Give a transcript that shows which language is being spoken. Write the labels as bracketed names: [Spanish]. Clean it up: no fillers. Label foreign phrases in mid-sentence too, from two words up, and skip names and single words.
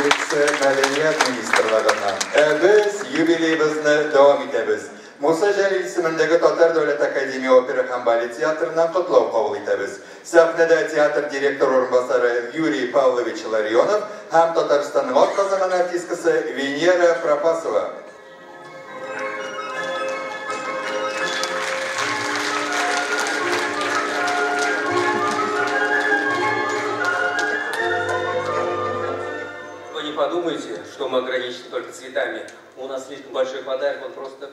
[Tatar] Мәдәният министрлыгыннан. Без юбилейбызны дәвам итәбез. Муса Җәлил исемендәге Татар дәүләт академия опера һәм балет театрыннан котлау кабул итәбез. Сәхнәдә театр директор урынбасары Юрий Павлович Ларионов һәм Татарстанның атказанган артисткасы Венера Пропасова. [Russian] Подумайте, что мы ограничены только цветами. У нас слишком большой подарок, он просто...